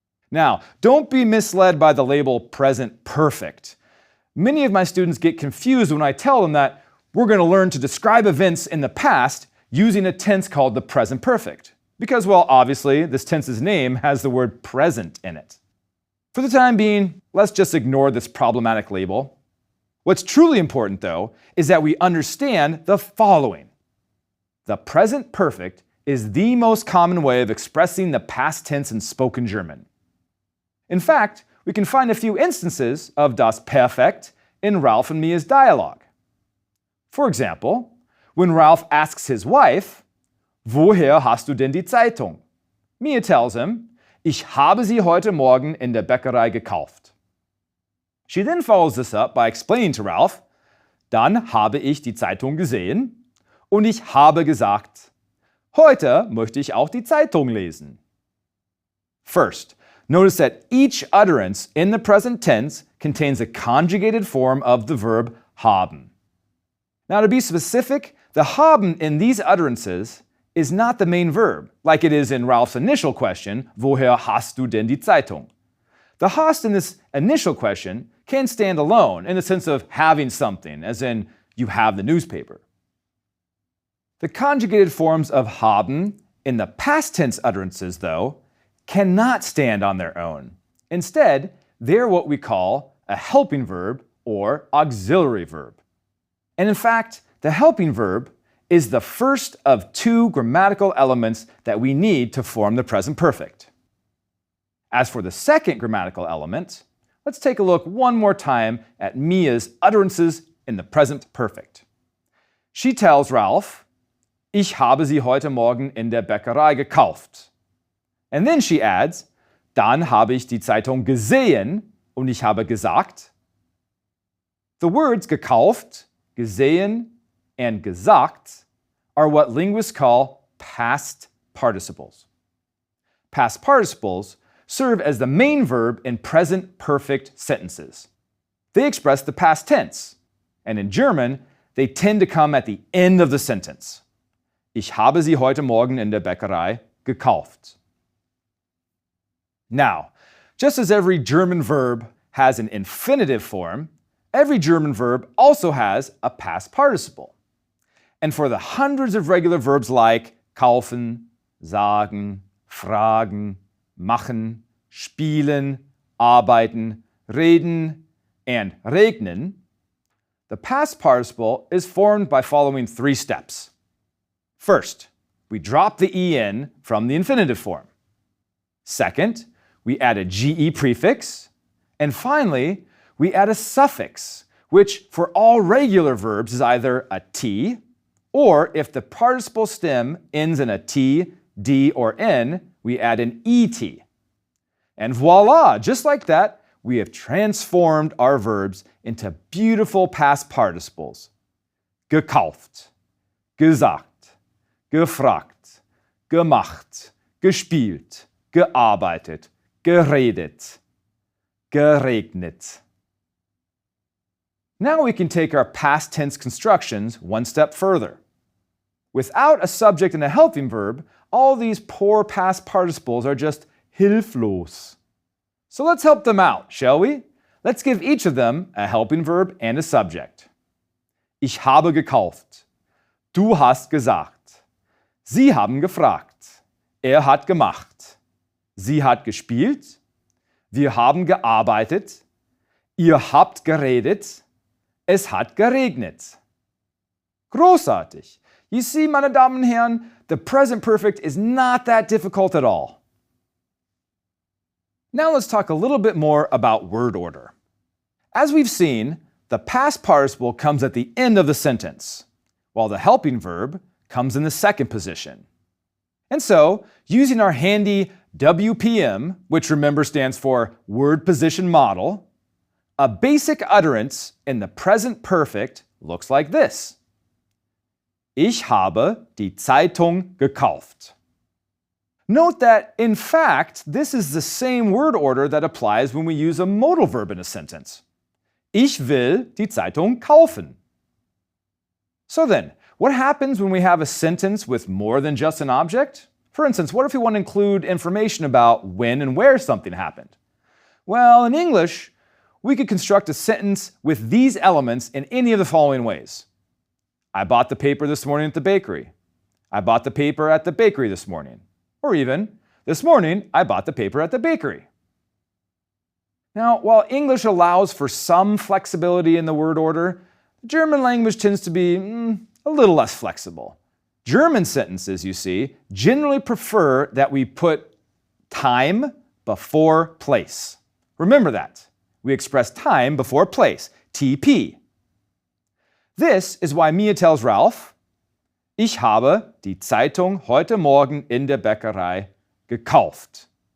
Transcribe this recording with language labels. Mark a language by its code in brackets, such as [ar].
[en] Now, don't be misled by the label present perfect. Many of my students get confused when I tell them that we're going to learn to describe events in the past using a tense called the present perfect. Because, well, obviously, this tense's name has the word present in it. For the time being, let's just ignore this problematic label. What's truly important, though, is that we understand the following. The present perfect is the most common way of expressing the past tense in spoken German. In fact, we can find a few instances of das Perfekt in Ralph and Mia's dialogue. For example, when Ralph asks his wife, [de] woher hast du denn die Zeitung? [en] Mia tells him, [de] ich habe sie heute Morgen in der Bäckerei gekauft. [en] She then follows this up by explaining to Ralph, [de] dann habe ich die Zeitung gesehen und ich habe gesagt, heute möchte ich auch die Zeitung lesen. [en] First, notice that each utterance in the present tense contains a conjugated form of the verb haben. Now, to be specific, the haben in these utterances is not the main verb, like it is in Ralph's initial question, [de] woher hast du denn die Zeitung? [en] The hast in this initial question can stand alone in the sense of having something, as in you have the newspaper. The conjugated forms of haben in the past tense utterances, though, cannot stand on their own. Instead, they're what we call a helping verb or auxiliary verb. And in fact, the helping verb is the first of two grammatical elements that we need to form the present perfect. As for the second grammatical element, let's take a look one more time at Mia's utterances in the present perfect. She tells Ralph, [de] ich habe sie heute Morgen in der Bäckerei gekauft. [en] And then she adds, [de] dann habe ich die Zeitung gesehen und ich habe gesagt. [en] The words gekauft, gesehen, and gesagt are what linguists call past participles. Past participles serve as the main verb in present perfect sentences. They express the past tense, and in German, they tend to come at the end of the sentence. [de] Ich habe sie heute Morgen in der Bäckerei gekauft. [en] Now, just as every German verb has an infinitive form, every German verb also has a past participle. And for the hundreds of regular verbs like kaufen, sagen, fragen, machen, spielen, arbeiten, reden, and regnen, the past participle is formed by following three steps. First, we drop the en from the infinitive form. Second, we add a ge prefix. And finally, we add a suffix, which for all regular verbs is either a t, or if the participle stem ends in a t, d, or n, we add an et. And voila, just like that, we have transformed our verbs into beautiful past participles. [de] Gekauft, gesagt, gefragt, gemacht, gespielt, gearbeitet, geredet, geregnet. [en] Now we can take our past tense constructions one step further. Without a subject and a helping verb, all these poor past participles are just hilflos. So let's help them out, shall we? Let's give each of them a helping verb and a subject. [de] Ich habe gekauft. Du hast gesagt. Sie haben gefragt. Er hat gemacht. Sie hat gespielt. Wir haben gearbeitet. Ihr habt geredet. Es hat geregnet. Großartig. [en] You see, [de] meine Damen und Herren, [en] the present perfect is not that difficult at all. Now let's talk a little bit more about word order. As we've seen, the past participle comes at the end of the sentence, while the helping verb comes in the second position. And so, using our handy WPM, which remember stands for Word Position Model, a basic utterance in the present perfect looks like this. [de] Ich habe die Zeitung gekauft. [en] Note that, in fact, this is the same word order that applies when we use a modal verb in a sentence. [de] Ich will die Zeitung kaufen. [en] So then, what happens when we have a sentence with more than just an object? For instance, what if we want to include information about when and where something happened? Well, in English, we could construct a sentence with these elements in any of the following ways. I bought the paper this morning at the bakery. I bought the paper at the bakery this morning. Or even, this morning, I bought the paper at the bakery. Now, while English allows for some flexibility in the word order, the German language tends to be a little less flexible. German sentences, you see, generally prefer that we put time before place. Remember that. We express time before place, TP. This is why Mia tells Ralph, [de] Ich habe die Zeitung heute Morgen in der Bäckerei gekauft.